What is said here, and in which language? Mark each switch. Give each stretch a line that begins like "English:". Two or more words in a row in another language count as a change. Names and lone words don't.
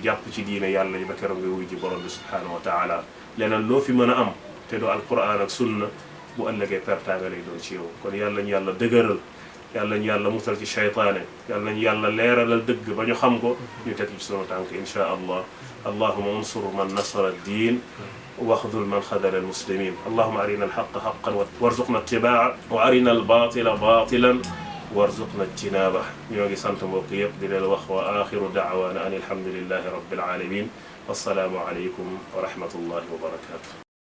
Wolof: jàpp ci diine yàlla yi ba keroog ngay wuy ji borom bi
Arabic: سبحانه وتعالى
Wolof: leneen loo fi mën a am te doo alquran ak sunna bu ëllëgee pertaanga lay doon ci yow kon yàlla ñu yàlla dëgëral yàlla ñu yàlla musal ci shaytaane yàlla ñu yàlla leeralal dëgg ba ñu xam ko ñu teg ci sunu tànk
Arabic: إن شاء الله اللهم انصر من نصر الدين واخذل من خذل المسلمين اللهم أرنا الحق حقا وارزقنا اتباعه وأرنا الباطل باطلا وارزقنا اجتنابه
Wolof: ñoo ngi sant mbokk yëpp di leen wax
Arabic: وآخر دعوانا أن الحمد لله رب العالمين والسلام عليكم ورحمة الله وبركاته